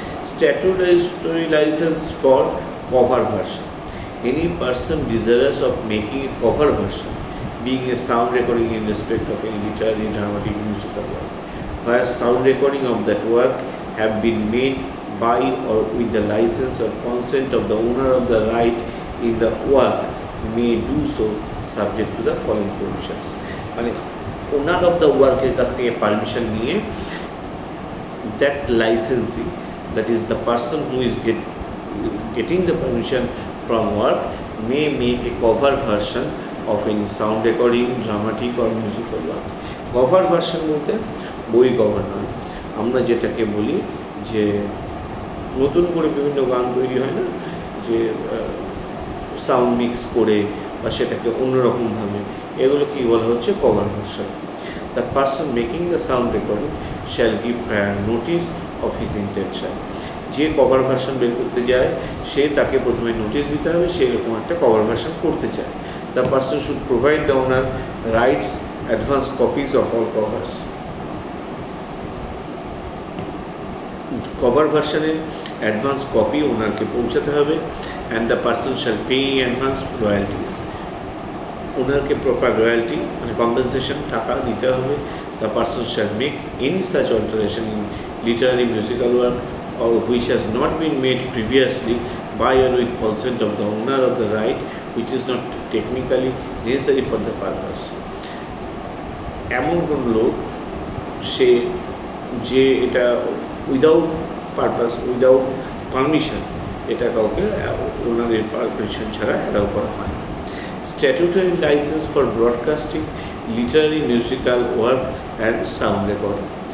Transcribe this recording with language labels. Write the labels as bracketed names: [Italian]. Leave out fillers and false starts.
[English] Statutory license for cover version. Any person desires of making a cover version being a sound recording in respect of any literary, dramatic, musical work, where sound recording of that work have been made by or with the license or consent of the owner of the right in the work may do so subject to the following provisions. [Bangla] মানে ওনার of the ওয়ার্কের কাছ থেকে permission নিয়ে [English] that licensee, that is the person who is getting the permission from work, may make a cover version of any sound recording, dramatic or musical work. [Bangla] Cover version বলতে বই cover নয়, আমরা যেটাকে বলি যে নতুন করে বিভিন্ন গান তৈরি হয় না, যে সাউন্ড মিক্স করে বা সেটাকে অন্যরকমভাবে, এগুলো কি বলা হচ্ছে cover version. [English] The person making the sound recording shall give prior notice of his intention. [Bangla] যে কভার ভার্সন বের করতে যায় সে তাকে প্রথমে নোটিশ দিতে হবে সে এরকম একটা কভার ভার্সন করতে চায়। [English] The person should provide the owner rights advance copies of all covers. [Bangla] Cover ভার্সনের অ্যাডভান্স কপি ওনারকে পৌঁছাতে হবে। [English] And the person shall pay advance royalties. [Bangla] ওনারকে proper royalty মানে কম্পেনসেশন টাকা দিতে হবে। [English] The person shall make any such alteration in literary musical work or which has not been made previously by or with consent of the owner of the right, which is not technically necessary for the purpose. [Bangla] এমন কোন লোক সে যে এটা without purpose, without permission, এটা কাউকে ওনাদের permission ছাড়া allow করা হয়। [English] Statutory license for broadcasting literary musical work and sound recording.